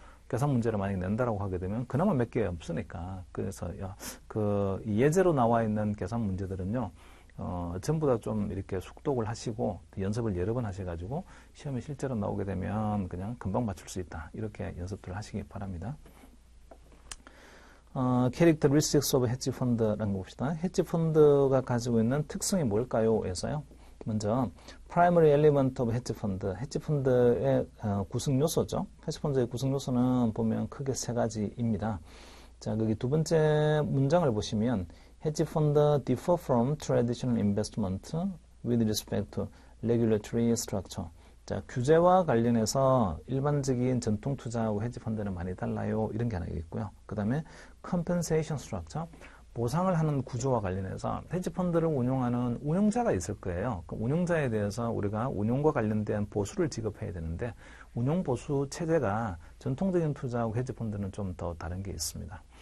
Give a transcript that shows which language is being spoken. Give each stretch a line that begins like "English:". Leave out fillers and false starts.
Korean: 계산 문제를 만약에 낸다라고 하게 되면 그나마 몇 개 없으니까. 그래서 그 예제로 나와 있는 계산 문제들은요, 전부 다 좀 이렇게 숙독을 하시고 연습을 여러 번 하셔가지고 시험에 실제로 나오게 되면 그냥 금방 맞출 수 있다. 이렇게 연습들을 하시기 바랍니다.
English: Characteristics of Hedge Fund
Korean: 라는 거 봅시다. 헤지 펀드가 가지고 있는 특성이 뭘까요? 에서요. 먼저
English: Primary Element of Hedge Fund,
Korean: 헤지 펀드의 구성 요소죠. 헤지 펀드의 구성 요소는 보면 크게 세 가지입니다. 자, 거기 두 번째 문장을 보시면
English: Hedge fund differ from traditional investment with respect to regulatory structure.
Korean: 자, 규제와 관련해서 일반적인 전통 투자하고 헤지 펀드는 많이 달라요. 이런 게 하나 있고요. 그 다음에 compensation structure, 보상을 하는 구조와 관련해서 헤지 펀드를 운용하는 운용자가 있을 거예요. 그 운용자에 대해서 우리가 운용과 관련된 보수를 지급해야 되는데 운용 보수 체제가 전통적인 투자하고 헤지 펀드는 좀 더 다른 게 있습니다.